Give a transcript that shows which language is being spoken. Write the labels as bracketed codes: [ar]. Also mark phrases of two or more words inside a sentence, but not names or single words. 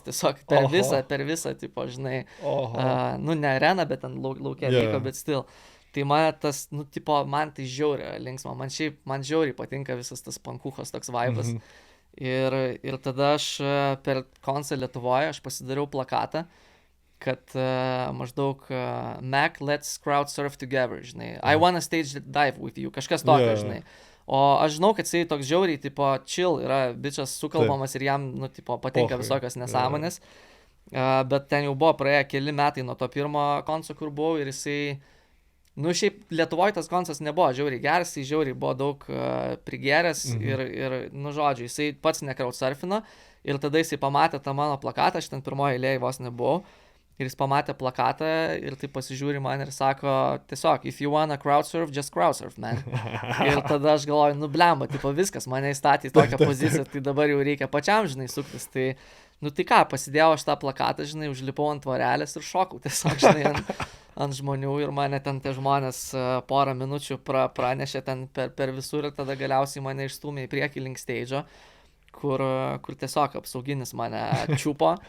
[lt] Tiesiog per visą, tipo, žinai, ne areną, bet ten laukia vyko, bet still. Tai man tas, man tai žiauriai linksma, man žiauriai patinka visas tas pankuchos toks vaibas. Ir tada aš per koncą Lietuvoje, aš pasidariau plakatą, kad maždaug Mac, [en] let's crowd surf together, [lt] žinai. [en] I wanna stage dive with you, [lt] kažkas tokio, žinai. O aš žinau, kad jisai toks žiauriai, tipo, chill, yra bičas sukalbamas ir jam, patinka visokios nesąmonės. Bet ten jau buvo praėję keli metai nuo to pirmo konco, kur buvau ir jisai, šiaip Lietuvoje tas koncas nebuvo žiauriai geras, jisai žiauriai buvo daug prigeręs ir, žodžiu, jisai pats nekraut surfino ir tada jisai pamatė tą mano plakatą, aš ten pirmoje eilėje vos nebuvau. Ir jis pamatė plakatą ir taip pasižiūri man ir sako, tiesiog, [en] if you wanna crowdsurf, just crowdsurf, man. [lt] Ir tada aš galvoju, blemba, tipo viskas, mane įstatė į tokią poziciją, tai dabar jau reikia pačiam, žinai, suktis. Tai, tai ką, pasidėjau aš tą plakatą, žinai, užlipau ant tvorelės ir šokau tiesiog, žinai, ant žmonių ir mane ten tie žmonės porą minučių pranešė ten per visur ir tada galiausiai mane išstūmė į priekį link stage'o, kur tiesiog apsauginis mane čiupo.